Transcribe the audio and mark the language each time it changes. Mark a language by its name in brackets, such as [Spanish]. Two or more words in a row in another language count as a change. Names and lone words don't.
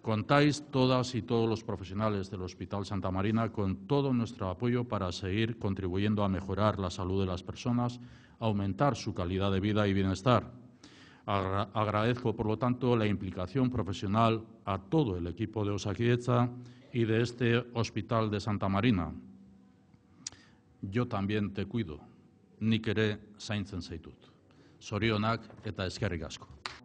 [Spanish] Contáis todas y todos los profesionales del Hospital Santa Marina con todo nuestro apoyo para seguir contribuyendo a mejorar la salud de las personas, aumentar su calidad de vida y bienestar. Agradezco, por lo tanto, la implicación profesional a todo el equipo de Osakidetza y de este Hospital de Santa Marina. Yo también te cuido, [Basque] nik ere zaintzen zaitut. Zorionak eta eskerrik asko.